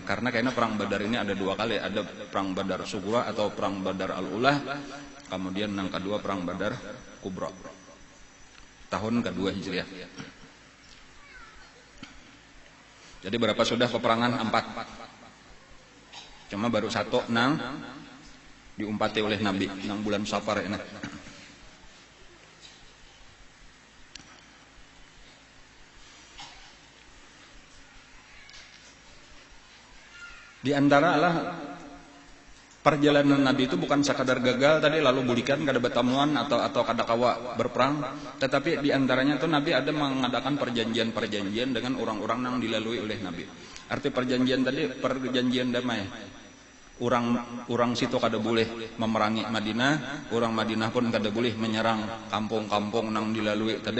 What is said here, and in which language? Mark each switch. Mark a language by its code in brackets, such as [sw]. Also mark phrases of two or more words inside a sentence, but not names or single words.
[id] Karena kayaknya perang Badar ini ada 2 kali, ada perang Badar Sughra atau perang Badar Al-Ulah, kemudian yang kedua perang Badar Kubra. Tahun kedua Hijriah. Jadi berapa sudah peperangan? 4. [bjn] Cuma baru 1 nang diumpati oleh Nabi nang bulan Safar ini. Di antara lah perjalanan Nabi itu bukan sekadar gagal tadi lalu bulikan kada betamuan atau kada kawa berperang, tetapi di antaranya itu Nabi ada mengadakan perjanjian-perjanjian dengan orang-orang yang dilalui oleh Nabi. Arti perjanjian tadi perjanjian damai. Orang situ kada boleh memerangi Madinah, orang Madinah pun kada boleh menyerang kampung-kampung nang dilalui tadi.